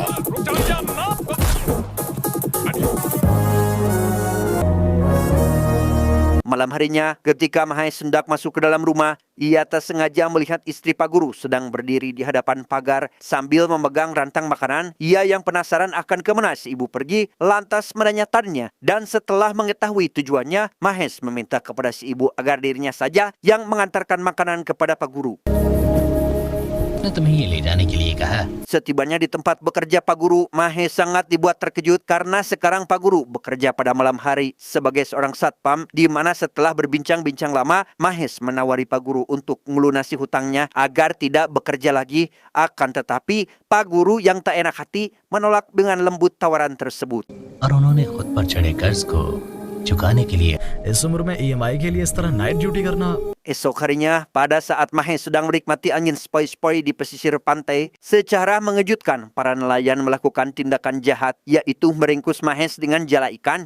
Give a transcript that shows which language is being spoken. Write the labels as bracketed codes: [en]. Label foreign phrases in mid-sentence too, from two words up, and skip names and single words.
[id] Malam harinya, ketika Mahes hendak masuk ke dalam rumah, ia tak sengaja melihat istri Pak Guru sedang berdiri di hadapan pagar sambil memegang rantang makanan. Ia yang penasaran akan kemana si ibu pergi, lantas menanyakannya. Dan setelah mengetahui tujuannya, Mahes meminta kepada si ibu agar dirinya saja yang mengantarkan makanan kepada Pak Guru. [hi] ने तुम्हें ये ले जाने के लिए कहा. [id] Setibanya di tempat bekerja Pak Guru, Mahes sangat dibuat terkejut karena sekarang Pak Guru bekerja pada malam hari sebagai seorang satpam, di mana setelah berbincang-bincang lama, Mahes menawari Pak Guru untuk melunasi hutangnya agar tidak bekerja lagi. Akan tetapi, Pak Guru yang tak enak hati menolak dengan lembut tawaran tersebut. [hi] और उन्होंने खुद पर चढ़े कर्ज को चुकाने के लिए इस उम्र में EMI के लिए इस तरह [en] night duty [hi] करना. [id] Esok harinya, pada saat Mahes sedang menikmati angin sepoi-sepoi di pesisir pantai, secara mengejutkan para nelayan melakukan tindakan jahat, yaitu meringkus Mahes dengan jala ikan.